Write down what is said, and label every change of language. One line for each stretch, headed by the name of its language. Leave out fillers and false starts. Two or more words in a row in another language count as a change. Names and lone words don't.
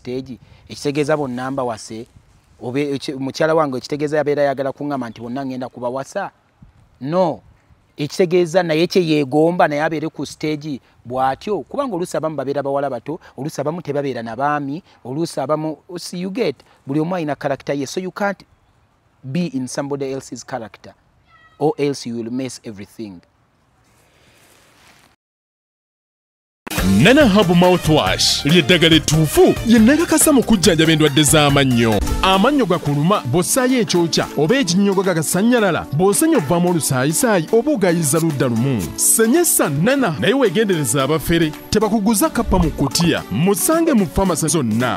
Ganda: stage ekitegeeza bonna mbawase mukyala wange ekitegeeza yabeera yagala kuŋŋamba nti bonna ngenda kubawasa no ekitegeeza naye kyeyeegomba naye abeere ku stage bw'atyo kubanga oluusi abamu babeera bawala bato oluusi abamu tebabeera nabaami oluusi abamu
English: you get
Ganda: buli omu alina character ye
English: so you can't be in somebody else's character or else you will mess everything.
Ganda: Nana Hub Mouthwash lyeddagala ettuufu lye nnakakasa mu kujjanjaba endwadde z'amannyo. Amannyo gakuluma bw'ossaayo ekyokya oba ekinnyogo gagasanyalala bw'osenya ovaamu olusaayisaayi oba ogayiza ludda lumu. Senyesa Nana naye weegendereza abafere tebakuguza kappa mu kutiya musange mu famasi zonna.